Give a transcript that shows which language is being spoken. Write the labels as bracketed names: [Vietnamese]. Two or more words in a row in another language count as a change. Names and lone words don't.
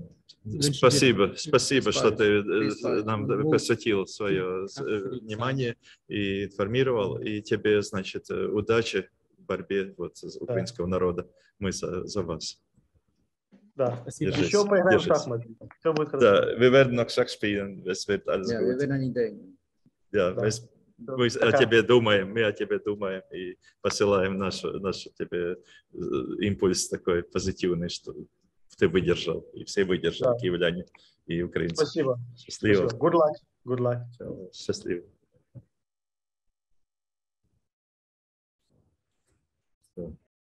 [Russian] Спасибо, что ты [German] Bis [Russian] нам [German] bald. [Russian] посвятил свое внимание и информировал. И тебе, значит, удачи в борьбе вот украинского народа. Мы за вас. Да. Спасибо. Держись, Еще поиграем в держись. шахматы. Все будет хорошо. Да, [German] wir werden noch Schach spielen. Es wird alles Ja, wir gut. werden an ihn denken. [Russian] Да, Да. мы о Пока. тебе думаем, мы о тебе думаем и посылаем наш тебе импульс такой позитивный, что ты выдержал, и все выдержали, Да. киевляне и украинцы. Спасибо. Счастливо. Спасибо. [English] Good luck. Good luck. [Russian] Всё, счастливо. Всё.